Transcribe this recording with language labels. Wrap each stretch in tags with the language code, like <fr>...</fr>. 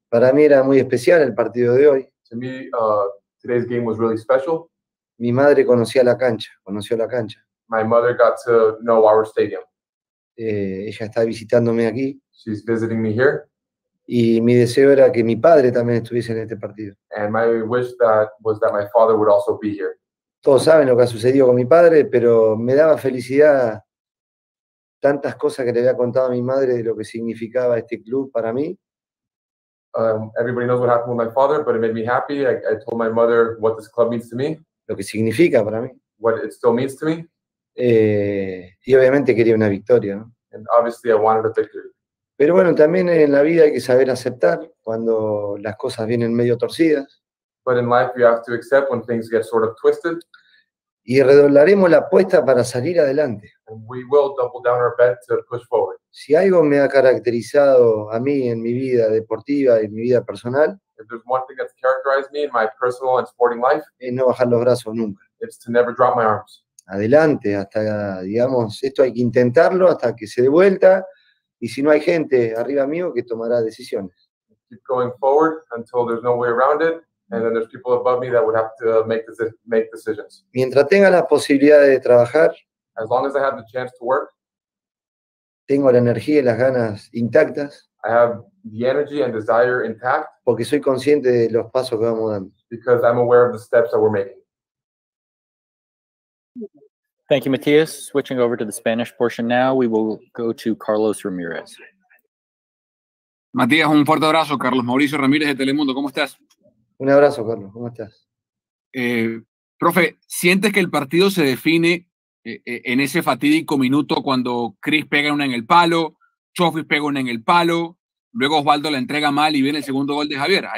<es>Para mí era muy especial el partido de hoy.</es> <en>To me, today's game was really special.</en> <es>Mi madre conoció la cancha.</es> <en>My mother got to know our stadium.</en> <es>Ella está visitándome aquí.</es> <en>She's visiting me here.</en> <es>Y mi deseo era que mi padre también estuviese en este partido.</es> <en>And my wish was that my father would also be here.</en> <es>Todos saben lo que ha sucedido con mi padre, pero me daba felicidad tantas cosas que le había contado a mi madre de lo que significaba este club para mí.</es> <en>Everybody knows what happened with my father, but it made me happy. I told my mother what this club means to me.</en> <es>Lo que significa para mí.</es> <en>What it still means to me.</en> <es>Y obviamente quería una victoria, ¿no?</es> <en>And obviously I wanted a victory.</en> <es>Pero bueno, también en la vida hay que saber aceptar cuando las cosas vienen medio torcidas.</es> <en>But in life you have to accept when things get sort of twisted.</en> <es>Y redoblaremos la apuesta para salir adelante.</es> <en>And we will double down our bet to push forward.</en> <es>Si algo me ha caracterizado a mí en mi vida deportiva y en mi vida personal,</es> <en>if there's one thing that's characterized me in my personal and sporting life,</en> <es>es no bajar los brazos nunca.</es> <en>It's to never drop my arms.</en> <es>Adelante, hasta, digamos, esto hay que intentarlo hasta que se dé vuelta, y si no hay gente arriba mío que tomará decisiones.</es> <en>Keep going forward until there's no way around it, and then there's people above me that would have to make decisions.</en> <es>Mientras tenga las posibilidades de trabajar,</es> <en>as long as I have the chance to work,</en> <es>tengo la energía y las ganas intactas.</es> <en>I have the energy and desire intact.</en> <es>Porque soy consciente de los pasos que vamos dando.</es> <en>Because I'm aware of the steps that we're making. Thank you, Matias. Switching over to the Spanish portion now, we will go to Carlos Ramirez.</en> <es>Matías, un fuerte abrazo. Carlos Mauricio Ramírez de Telemundo, ¿cómo estás? Un abrazo, Carlos, ¿cómo estás? Profe, ¿sientes que el partido se define en ese fatídico minuto cuando Chris pega una en el palo, Chofis pega una en el palo, luego Osvaldo la entrega mal y viene el segundo gol de Javier?</es>